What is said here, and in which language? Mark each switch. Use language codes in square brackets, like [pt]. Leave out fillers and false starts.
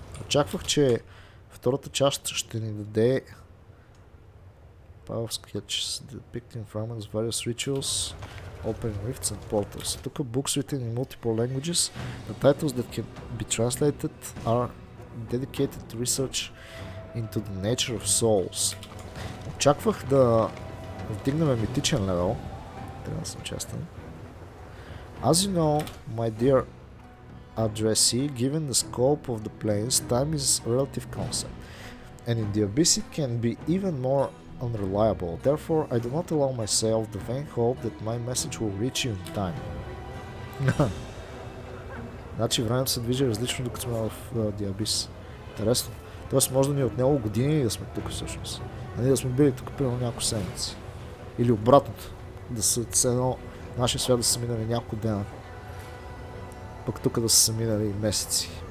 [bg] Очаквах, че втората част ще ни даде [en] Power sketches depicting fragments of various rituals, opening rifts and portals. Тук books written in multiple languages. The titles that can be translated are dedicated to research into the nature of souls. [bg] Очаквах да вдигнем митичен левел. Трябва да съм честен. [en] As you know, my dear addressee, given the scope of the planes, time is a relative concept. And in the abyss it can be even more unreliable. Therefore, I do not allow myself the vain hope that my message will reach you in time. [bg] Значи времето се движи различно, докато сме в The Abyss. Интересно. Тоест може да ни е отнело години и да сме тук всъщност. А ние да сме били тук примерно няколко седмици. Или обратното. Да се едно нашия свят да са минали няколко дена. Пък тук да са минали месеци.